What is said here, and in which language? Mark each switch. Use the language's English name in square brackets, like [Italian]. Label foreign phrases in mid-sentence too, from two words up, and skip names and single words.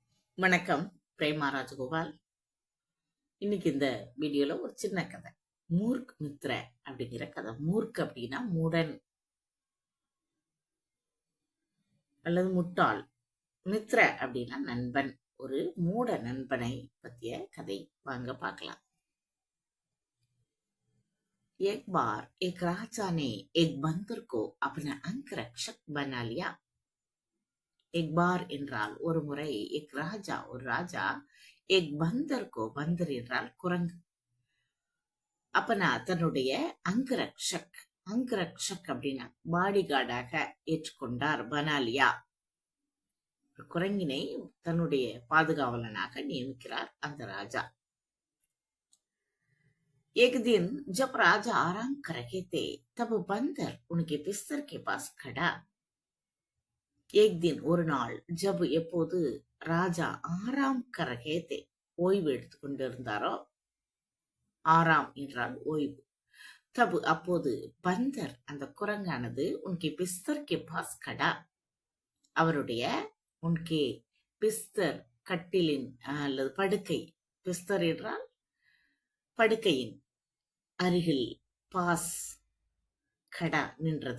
[Tamil] வணக்கம். பிரேமா ராஜகோபால். இன்னைக்கு இந்த வீடியோல ஒரு சின்ன கதை. மூர்க் மித்ர அப்படிங்கிற கதை. மூர்க் அப்படின்னா மூடன் அல்லது முட்டாள். மித்ர அப்படின்னா நண்பன். ஒரு மூட நண்பனை பத்திய கதை. வாங்க பார்க்கலாம். [Hindi] एक बार एक राजा ने एक बंदर को अपना अंगरक्षक बना लिया. एक बार [Tamil] என்றால் ஒரு முறை, [Hindi] एक राजा [Tamil] ஒரு ராஜா, [Hindi] एक बंदर को बंदर [Tamil] என்றால் குரங்கு, அப்பனா தன்னுடைய அங்கரக்ஷக் அப்படின்னா பாடி கார்டாக ஏற்றுக்கொண்டார். பனாலியா குரங்கினை தன்னுடைய பாதுகாவலனாக நியமிக்கிறார் அந்த ராஜா. [Hindi] एक दिन जब राजा आराम कर रहे थे तब बंदर उनके बिस्तर के पास खड़ा. एक दिन [Tamil] ஒரு நாள், ஜப் எப்போது, [Hindi] राजा आराम कर रहे थे [Tamil] ஓய்வு எடுத்துக் கொண்டிருந்தாரோ, ஆராம் என்றால் ஓய்வு, தபு அப்போது, பந்தர் அந்த குரங்கானது, [Hindi] उनके बिस्तर के पास खड़ा [Tamil] அவருடைய, [Hindi] उनके बिस्तर [Tamil] கட்டிலின் அல்லது படுக்கை, பிஸ்தர் என்றால் படுக்கையின் அருகில், [Hindi] पास खड़ा [Tamil] நின்றது.